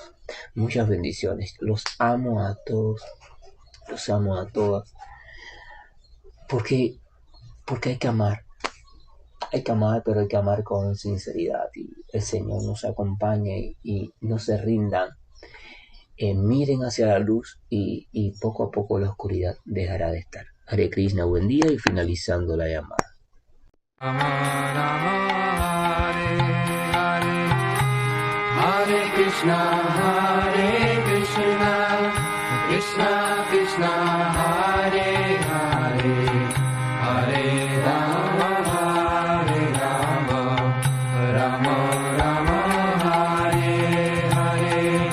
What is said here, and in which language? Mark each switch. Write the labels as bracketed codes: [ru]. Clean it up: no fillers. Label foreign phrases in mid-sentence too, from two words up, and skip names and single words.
[es] Muchas bendiciones, los amo a todos, los amo a todas, porque, porque hay que amar, pero hay que amar con sinceridad y el Señor nos acompañe y no se rindan, miren hacia la luz y poco a poco la oscuridad dejará de estar. Hare Krishna, buen día y finalizando la llamada. [sa] हरे कृष्ण कृष्ण कृष्ण हरे हरे हरे राम राम राम हरे हरे.